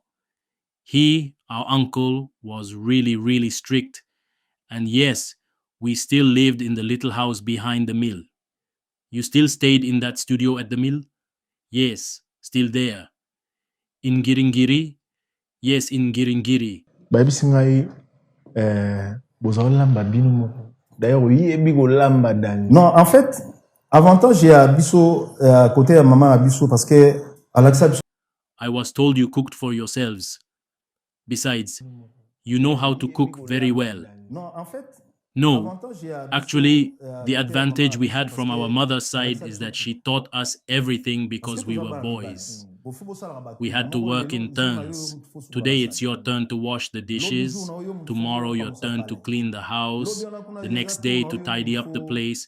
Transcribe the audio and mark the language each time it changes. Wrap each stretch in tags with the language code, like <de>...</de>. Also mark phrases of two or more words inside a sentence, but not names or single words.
<en>He, our uncle, was really, really strict. And yes, we still lived in the little house behind the mill. You still stayed in that studio at the mill? Yes, still there. In Giringiri? Yes, in Giringiri.</en> <ln>bayebisi ngai bozolamba bino moko. D'ailleurs oyebi kolamba dani.</ln> <fr>Non, en fait,</fr> <ln>avantage ya biso côté ya maman ya biso</ln> <fr>parce que</fr> <ln>alakisa biso.</ln> <en>I was told you cooked for yourselves. Besides, you know how to cook very well.</en> <fr>Non, en fait,</fr> <en>No, actually, the advantage we had from our mother's side is that she taught us everything because we were boys. We had to work in turns. Today it's your turn to wash the dishes, tomorrow your turn to clean the house, the next day to tidy up the place.</en>